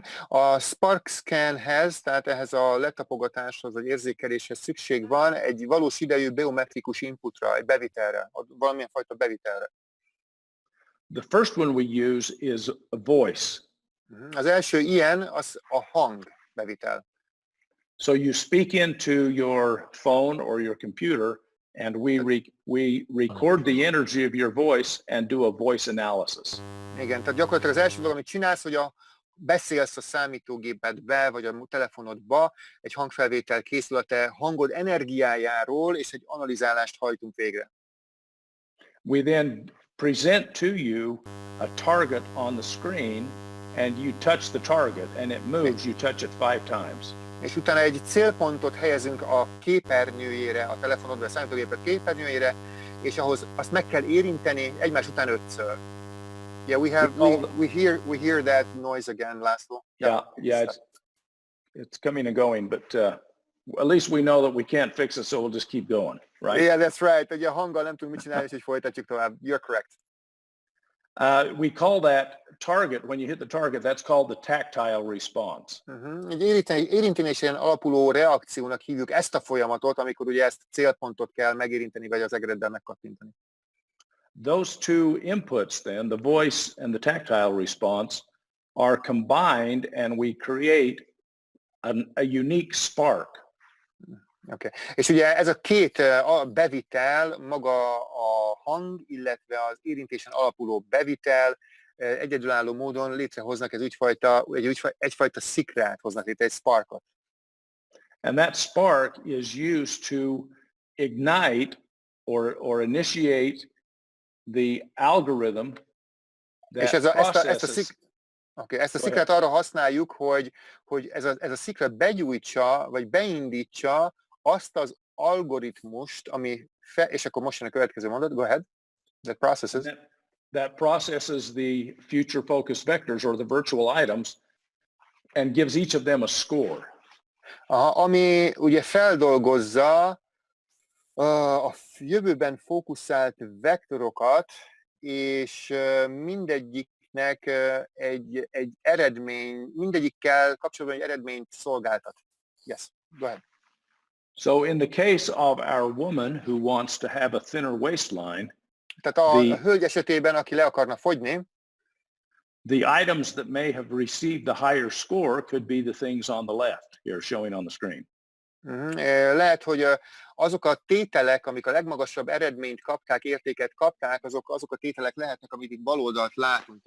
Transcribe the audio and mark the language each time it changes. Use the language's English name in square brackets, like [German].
[Hungarian] A Spark Scanhez, tehát ehhez a letapogatáshoz, vagy érzékeléshez szükség van egy valós idejű biometrikus inputra, egy bevitelre, valamilyen fajta bevitelre. [English] The first one we use is a voice. [Hungarian] Az első ilyen az a hangbevitel. [English] So you speak into your phone or your computer, and we record the energy of your voice and do a voice analysis. [Hungarian] Igen, tehát gyakorlatilag az első dolog, amit csinálsz, hogy beszélsz a számítógépedbe, vagy a telefonodba, egy hangfelvétel készül a te hangod energiájáról, és egy analizálást hajtunk végre. [English] We then present to you a target on the screen, and you touch the target, and it moves. You touch it 5 times. [Hungarian] És utána egy célpontot helyezünk a képernyőjére, a telefonod vagy a számítógéped képernyőjére, és ahhoz azt meg kell érinteni egymás után 5-ször. [English] Yeah, we hear that noise again, László. Yeah, it's coming and going, but at least we know that we can't fix it, so we'll just keep going, right? Yeah, that's right. [Hungarian] Ugye a hanggal nem tudunk mit csinálni, és így folytatjuk tovább. [English] You're correct. We call that target, when you hit the target, that's called the tactile response. [Hungarian] Egy érintésen alapuló reakciónak hívjuk ezt a folyamatot, amikor ugye ezt célpontot kell megérinteni, vagy az egereddel megkattintani. [English] Those two inputs then, the voice and the tactile response, are combined and we create a unique spark. Okay. [Hungarian] És ugye ez a két bevitel, maga a hang, illetve az érintésen alapuló bevitel egyedülálló módon létrehoznak egyfajta szikrát hoznak létre, egy sparkot. [English] And that spark is used to ignite or initiate the algorithm that processes. [Hungarian] Ezt a szikrát arra használjuk, hogy ez a szikra begyújtsa, vagy beindítsa azt az algoritmust, és akkor most jön a következő mondat, [English] go ahead, that processes the future focus vectors or the virtual items and gives each of them a score. [Hungarian] Ami ugye feldolgozza a jövőben fókuszált vektorokat, és mindegyiknek egy eredmény, mindegyikkel kapcsolatban egy eredményt szolgáltat. [English] Yes, go ahead. So in the case of our woman who wants to have a thinner waistline, [Hungarian] tehát a hölgy esetében, aki le akarna fogyni, [English] the items that may have received the higher score could be the things on the left here showing on the screen. [Hungarian] Lehet, hogy azok a tételek, amik a legmagasabb eredményt kapták, értéket kapták, azok a tételek lehetnek, amit itt bal oldalt látunk.